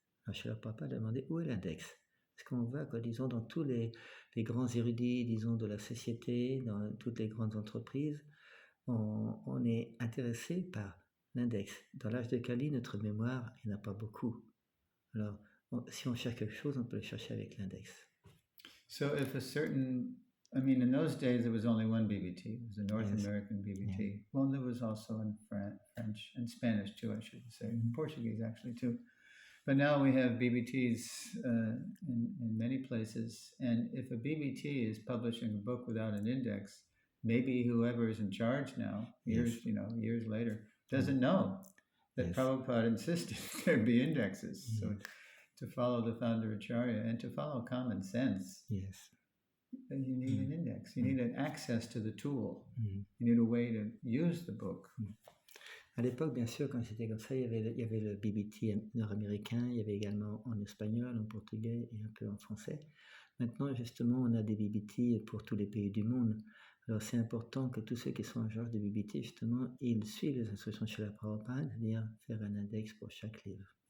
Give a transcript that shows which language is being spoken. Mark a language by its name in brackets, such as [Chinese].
[French] Alors, Srila Prabhupada a demandé où est l'index. Parce qu'on voit que, disons, dans tous les grands érudits, disons, de la société, dans toutes les grandes entreprises, on est intéressé par l'index. Dans l'âge de Kali, notre mémoire, il n'y en a pas beaucoup. Alors, si on cherche quelque chose, on peut le chercher avec l'index. [English] So if in those days there was only one BBT, it was a North American BBT. Well, there was also in French and Spanish too, I should say, and Portuguese actually too. But now we have BBTs in many places, and if a BBT is publishing a book without an index, maybe whoever is in charge now, years later, doesn't know that Prabhupada insisted there be indexes. So to follow the founder Acharya and to follow common sense, you need an index. You need an access to the tool. You need a way to use the book. [French] À l'époque, bien sûr, quand c'était comme ça, il y avait le BBT nord-américain, il y avait également en espagnol, en portugais et un peu en français. Maintenant, justement, on a des BBT pour tous les pays du monde. Alors c'est important que tous ceux qui sont en charge de BBT, justement, ils suivent les instructions de Srila Prabhupada, c'est-à-dire faire un index pour chaque livre.